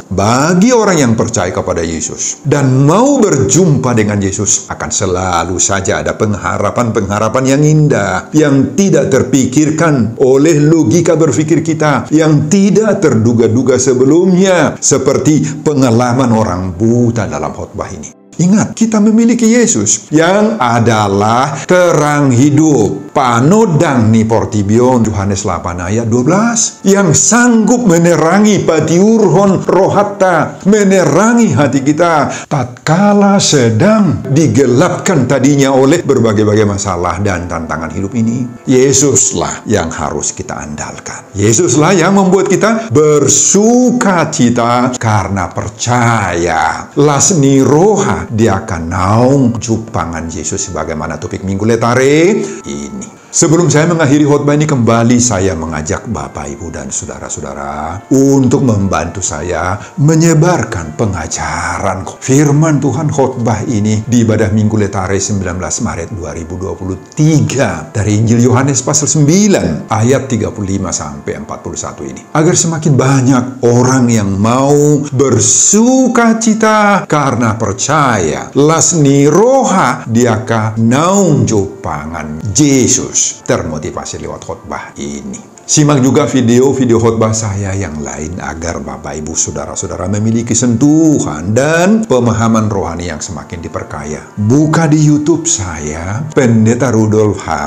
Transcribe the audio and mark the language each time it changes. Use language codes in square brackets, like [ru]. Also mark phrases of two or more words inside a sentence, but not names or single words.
[id] Bagi orang yang percaya kepada Yesus dan mau berjumpa dengan Yesus, akan selalu saja ada pengharapan yang indah, yang tidak terpikirkan oleh logika berpikir kita, yang tidak terduga-duga sebelumnya, seperti pengalaman orang buta dalam khotbah ini. Ingat, kita memiliki Yesus yang adalah terang hidup. [bbc] Panodang ni portibion, [id] Yohanes 8 ayat 12. Yang sanggup menerangi [bbc] patiurhon rohatta, [id] menerangi hati kita tatkala sedang digelapkan tadinya oleh berbagai-bagai masalah dan tantangan hidup ini. Yesuslah yang harus kita andalkan. Yesuslah yang membuat kita bersuka cita karena percaya. [bbc] Lasni roha dia akan naung jupangan Yesus, [id] sebagaimana topik minggu letare ini. Sebelum saya mengakhiri khotbah ini, kembali saya mengajak Bapak, Ibu, dan saudara-saudara untuk membantu saya menyebarkan pengajaran firman Tuhan khotbah ini di ibadah Minggu Letare 19 Maret 2023 dari Injil Yohanes pasal 9 ayat 35 sampai 41 ini. Agar semakin banyak orang yang mau bersuka cita karena percaya [bbc] lasni roha diaka naung jupangan [id] Yesus, termotivasi lewat khotbah ini. Simak juga video-video khotbah saya yang lain agar Bapak, Ibu, saudara-saudara memiliki sentuhan dan pemahaman rohani yang semakin diperkaya. Buka di YouTube saya, Pendeta Rudolf H.